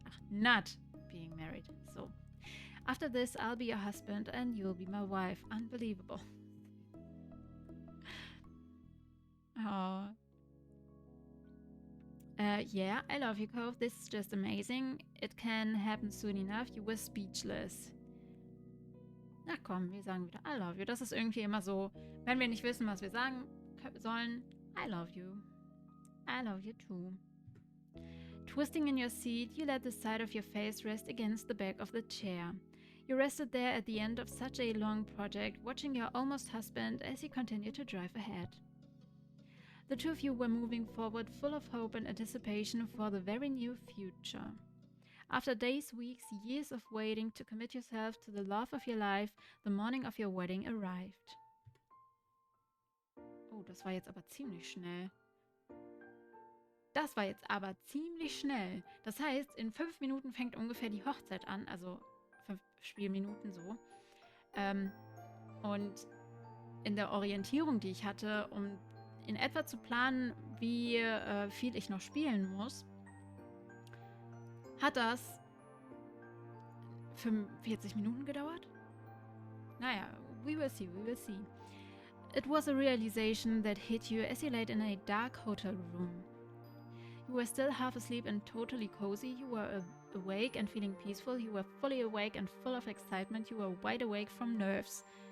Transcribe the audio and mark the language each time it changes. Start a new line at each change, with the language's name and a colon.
English: Not being married. So, after this, I'll be your husband and you'll be my wife. Unbelievable. Oh. Yeah, I love you, Cove. This is just amazing. It can happen soon enough. You were speechless.
German: Na komm, wir sagen wieder
English: I love you.
German: Das ist irgendwie immer so, wenn wir nicht wissen, was wir sagen sollen.
English: I love you. I love you too. Twisting in your seat, you let the side of your face rest against the back of the chair. You rested there at the end of such a long project, watching your almost husband as he continued to drive ahead. The two of you were moving forward, full of hope and anticipation for the very near future. After days, weeks, years of waiting to commit yourself to the love of your life, the morning of your wedding arrived.
German: Oh, das war jetzt aber ziemlich schnell. Das war jetzt aber ziemlich schnell. Das heißt, in 5 Minuten fängt ungefähr die Hochzeit an, also 5 Spielminuten so. Und in der Orientierung, die ich hatte, um in etwa zu planen, wie viel ich noch spielen muss, hat das 45 Minuten gedauert?
English: Naja, we will see, we will see. It was a realization that hit you as you laid in a dark hotel room. You were still half asleep and totally cozy. You were awake and feeling peaceful. You were fully awake and full of excitement. You were wide awake from nerves.